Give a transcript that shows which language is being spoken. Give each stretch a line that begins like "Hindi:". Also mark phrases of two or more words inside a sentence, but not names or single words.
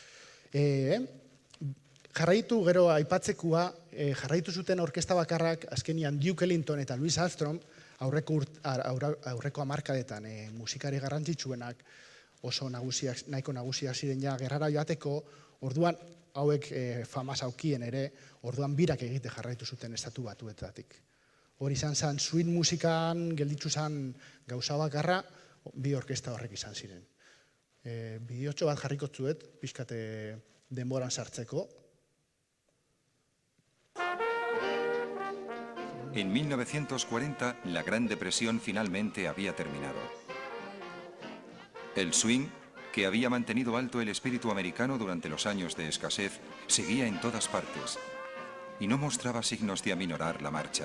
Basque: Jarraitu gero aipatzekoa, jarraitu zuten orkesta bakarrak, azkenian Duke Ellington eta Louis Armstrong, aurreko hamarkadetan musikari garrantzitsuenak, oso nahiko nagusiak ziren ja gerrara joateko, orduan hauek fama zaukien ere, orduan birak egite jarraitu zuten estatu batuetatik. Hori izan zen, swing musikan gelditzu zen gauza bakarra, bi orkesta horrek izan ziren. Bideotxo bat jarriko zuet, pixkate denboran sartzeko.
Spanish: En 1940, la Gran Depresión finalmente había terminado. El swing, que había mantenido alto el espíritu americano durante los años de escasez, seguía en todas partes y no mostraba signos de aminorar la marcha.